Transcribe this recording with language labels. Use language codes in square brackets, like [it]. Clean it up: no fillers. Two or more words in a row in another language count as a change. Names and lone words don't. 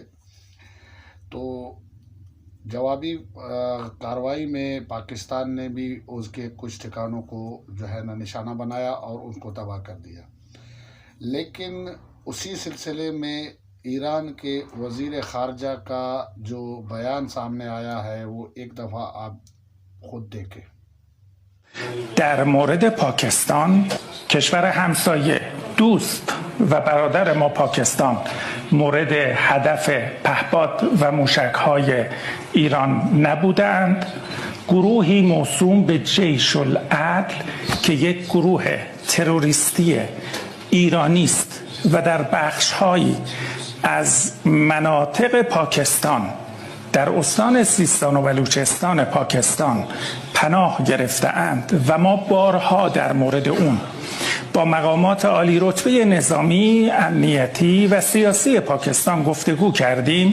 [ur] تو جوابی کارروائی میں پاکستان نے بھی اس کے کچھ ٹھکانوں کو جو ہے نا نشانہ بنایا اور ان کو تباہ کر دیا. لیکن اسی سلسلے میں ایران کے وزیر خارجہ کا جو بیان سامنے آیا ہے وہ ایک دفعہ آپ خود دیکھیں. [fa] در مورد پاکستان، کشور همسایه، دوست و برادر ما پاکستان مورد هدف پهپاد و موشک‌های ایران نبودند. گروهی موسوم به جیش العدل که یک گروه تروریستی ایرانی است و در بخش‌هایی از مناطق پاکستان در استان سیستان و بلوچستان پاکستان پناه گرفته‌اند و ما بارها در مورد اون با مقامات عالی رتبه نظامی، امنیتی و سیاسی پاکستان گفتگو کردیم.